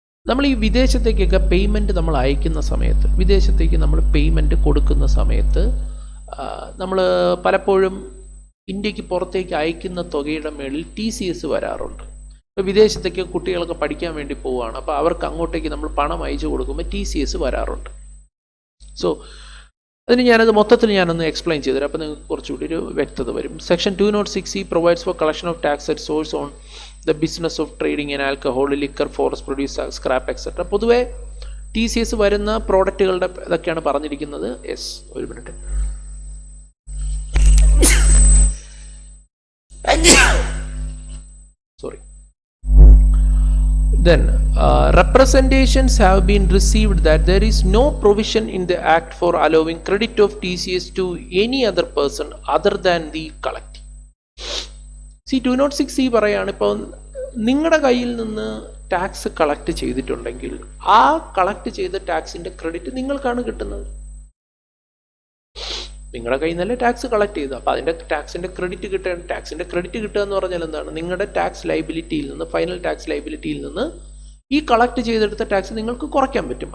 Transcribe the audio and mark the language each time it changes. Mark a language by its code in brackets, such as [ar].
[ml] നമ്മൾ ഈ വിദേശത്തേക്കൊക്കെ പേയ്മെൻറ്റ് നമ്മൾ അയക്കുന്ന സമയത്ത്, വിദേശത്തേക്ക് നമ്മൾ പേയ്മെൻറ്റ് കൊടുക്കുന്ന സമയത്ത് നമ്മൾ പലപ്പോഴും ഇന്ത്യക്ക് പുറത്തേക്ക് അയക്കുന്ന തുകയുടെ മേളിൽ TCS വരാറുണ്ട്. ഇപ്പോൾ വിദേശത്തേക്ക് കുട്ടികളൊക്കെ പഠിക്കാൻ വേണ്ടി പോവുകയാണ്, അപ്പോൾ അവർക്ക് അങ്ങോട്ടേക്ക് നമ്മൾ പണം അയച്ചു കൊടുക്കുമ്പോൾ TCS വരാറുണ്ട്. സോ അതിന് ഞാനത് മൊത്തത്തിൽ ഞാനൊന്ന് എക്സ്പ്ലെയിൻ ചെയ്തുതരാം, അപ്പോൾ നിങ്ങൾക്ക് കുറച്ചുകൂടി ഒരു വ്യക്തത വരും. [en] Section 206C provides for collection of tax at source on the business of trading in alcohol, liquor, forest produce, scrap, etc. [ml] പൊതുവെ TCS വരുന്ന പ്രോഡക്റ്റുകളുടെ ഇതൊക്കെയാണ് പറഞ്ഞിരിക്കുന്നത്. യെസ്, ഒരു minute. [en] Sorry. Then representations have been received that there is no provision in the act for allowing credit of TCS to any other person other than the collector. [ml] 206C പറയാണ്, ഇപ്പോൾ നിങ്ങളുടെ കയ്യിൽ നിന്ന് tax collect ചെയ്തിട്ടുണ്ടെങ്കിൽ ആ collect ചെയ്ത ടാക്സിൻ്റെ credit നിങ്ങൾക്കാണ് കിട്ടുന്നത്. നിങ്ങളുടെ കയ്യിൽ നിന്നല്ലേ ടാക്സ് കളക്ട് ചെയ്തത്, അപ്പോൾ അതിൻ്റെ ടാക്സിൻ്റെ ക്രെഡിറ്റ് കിട്ടണം. ടാക്സിൻ്റെ ക്രെഡിറ്റ് കിട്ടുക എന്ന് പറഞ്ഞാൽ എന്താണ്? നിങ്ങളുടെ ടാക്സ് ലൈബിലിറ്റിയിൽ നിന്ന്, ഫൈനൽ ടാക്സ് ലൈബിലിറ്റിയിൽ നിന്ന് ഈ കളക്ട് ചെയ്തെടുത്ത ടാക്സ് നിങ്ങൾക്ക് കുറയ്ക്കാൻ പറ്റും.